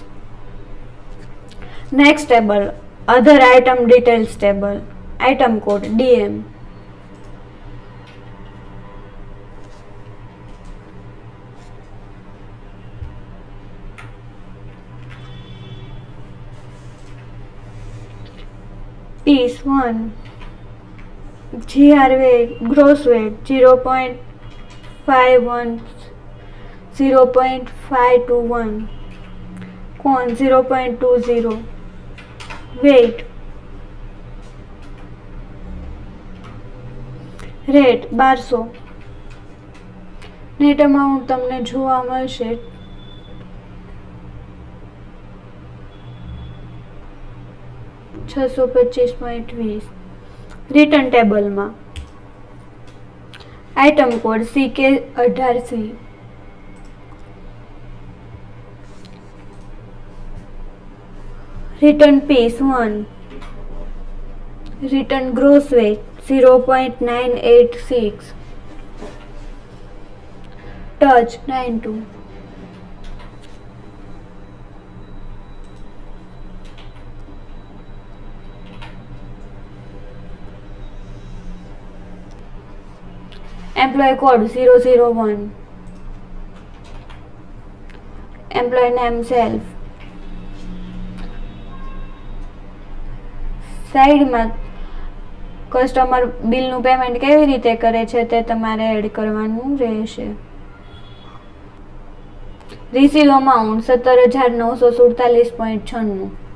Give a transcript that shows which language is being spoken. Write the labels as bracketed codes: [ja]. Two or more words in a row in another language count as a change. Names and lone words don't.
[en] Next table, other item details table, item code DM, પીસ 1, GR weight, gross weight 0.51, 0.521, con 0.20, weight, રેટ 1200. net amount [gu] તમને જોવા મળશે 625.20. રિટર્ન ટેબલમાં [en] item code [gu] CK18C. [en] Return piece 1. Return gross weight 0.986. Touch 92. Employee code 001. Employee name self. [gu] સાઈડમાં કસ્ટમર બિલનું પેમેન્ટ કેવી રીતે કરે છે તે તમારે એડ કરવાનું રહેશે. [en] receive amount 17,947.96.